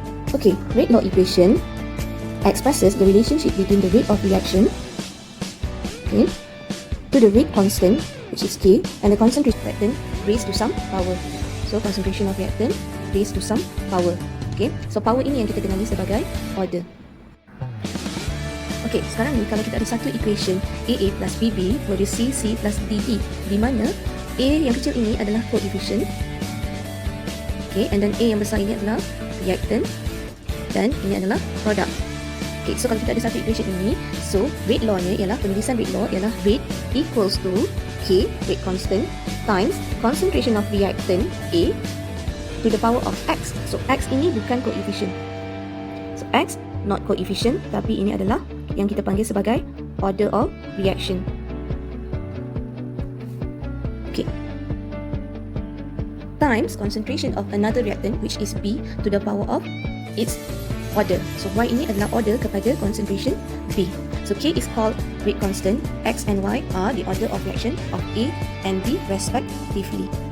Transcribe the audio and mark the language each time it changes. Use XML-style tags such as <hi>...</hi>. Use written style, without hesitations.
<en>Okay, rate law equation expresses the relationship between the rate of reaction, okay, to the rate constant, which is K, and the concentration of reactant raised to some power. So, concentration of reactant raised to some power.</en> <ms>Okay, so power ini yang kita kenali sebagai order. Okay, sekarang ni kalau kita ada satu equation AA plus BB produce CC plus DD, di mana A yang kecil ini adalah coefficient, okay, and then A yang besar ini adalah reactant, dan ini adalah product.</ms> <en>Okay, so</en> <ms>kalau kita ada satu equation ini, so rate law-nya ialah, penulisan rate law ialah</ms> <en>rate equals to K, rate constant, times concentration of reactant A to the power of X.</en> <ms>So X ini bukan coefficient.</ms> <en>So X not coefficient,</en> <ms>tapi ini adalah yang kita panggil sebagai order of reaction. Okay.</ms> <en>Times concentration of another reactant, which is B to the power of its order. So</en> <ms>Y ini adalah order kepada concentration B.</ms> <en>So K is called rate constant, X and Y are the order of reaction of A and B respectively.</en>